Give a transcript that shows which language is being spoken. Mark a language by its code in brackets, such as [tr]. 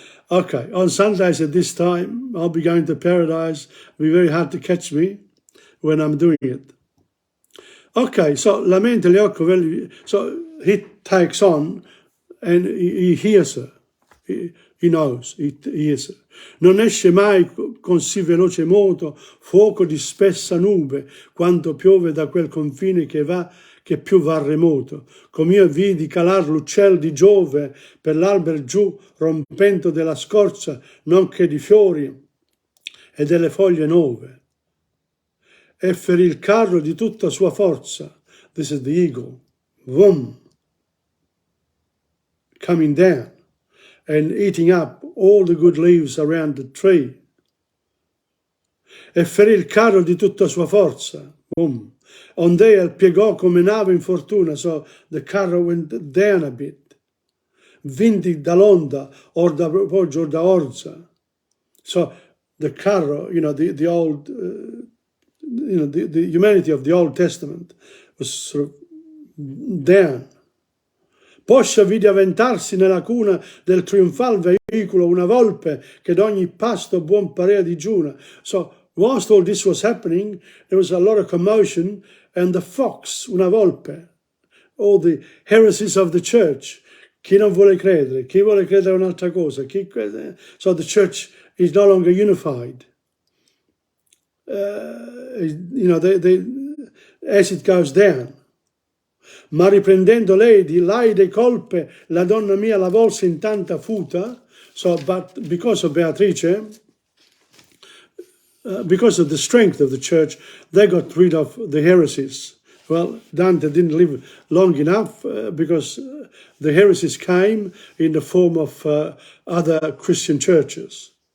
[en] Okay, on Sundays at this time, I'll be going to paradise. It'll be very hard to catch me when I'm doing it. Okay, so [it] la mente, gli occhi, [en] so he takes on and he hears her. He knows, he hears her. [it] Non esce mai con sì veloce moto fuoco di spessa nube quando piove da quel confine che più va remoto. Com'io vidi calar l'uccel di Giove per l'alber giù rompendo della scorza nonché di fiori e delle foglie nuove. E ferì il carro di tutta sua forza. [en] This is the eagle. Vroom. Coming down and eating up all the good leaves around the tree. [it] E ferì il carro di tutta sua forza. Boom. Ondea piegò come nave in fortuna, [en] so the carro went down a bit. [it] Vinti dall'onda, or da poggio, or da orza. [en] So the carro, the old, the humanity of the Old Testament was sort of down. [it] Poscia vide avventarsi nella cuna del trionfal veicolo una volpe che d'ogni pasto buon parea digiuna. [en] So whilst all this was happening, there was a lot of commotion, and the fox, [it] una volpe, [en] all the heresies of the church. [it] Chi non vuole credere, chi vuole credere a un'altra cosa. [en] So the church is no longer unified. As it goes down. [it] Ma riprendendo lei di laide colpe, la donna mia la volse in tanta futa. [en] So, but because of Beatrice, because of the strength of the church, they got rid of the heresies. Well, Dante didn't live long enough because the heresies came in the form of other Christian churches.